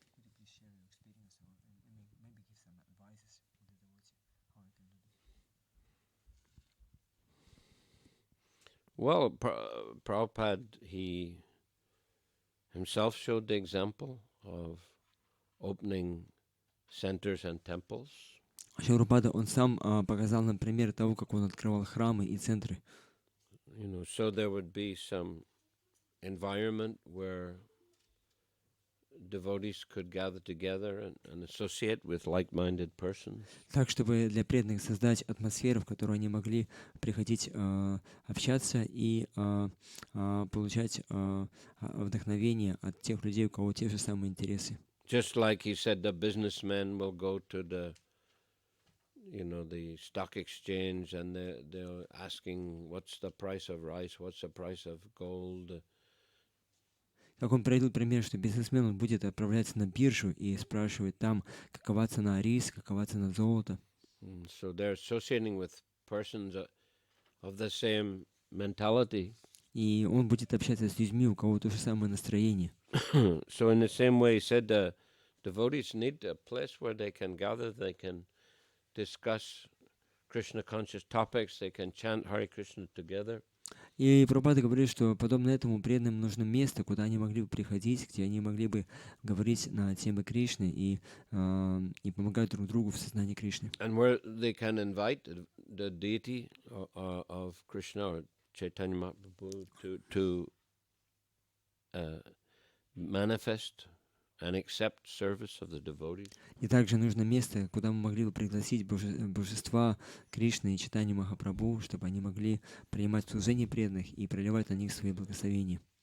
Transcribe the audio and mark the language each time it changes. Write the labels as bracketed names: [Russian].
[English] Could you please share your experience or maybe give some advices to the devotee how you can do this? Well, Prabhupada, he himself showed the example of opening centers and temples. [Russian] Шрила он сам показал нам пример того, как он открывал храмы и центры. [English] So there would be some environment where devotees could gather together and associate with like-minded persons. [Russian] Так, чтобы для преданных создать атмосферу, в которой они могли приходить общаться и получать вдохновение от тех людей, у кого те же самые интересы. [English] Just like he said, the businessmen will go to the stock exchange, and they're asking what's the price of rice, what's the price of gold. [Russian] Как он приводил пример, что бизнесмен он будет отправляться на биржу и спрашивать там, какова цена риса, какова цена золота. [English] So they're associating with persons of the same mentality. [Russian] И он будет общаться с людьми, у кого то же самое настроение. [English] So in the same way, he said the devotees need a place where they can gather, they can discuss Krishna conscious topics, they can chant Hare Krishna together. [Russian] И Прабхупада говорит, что подобно этому преданным нужно место, куда они могли бы приходить, где они могли бы говорить на темы Кришны и помогать друг другу в сознании Кришны. [English] And where they can invite the deity of Krishna or Chaitanya Mahaprabhu to manifest and accept service of the devotees. [Russian] И также нужно место, куда мы могли бы пригласить божества Кришны и Чайтаньи Махапрабху, чтобы они могли принимать служение преданных и проливать на них свои благословения.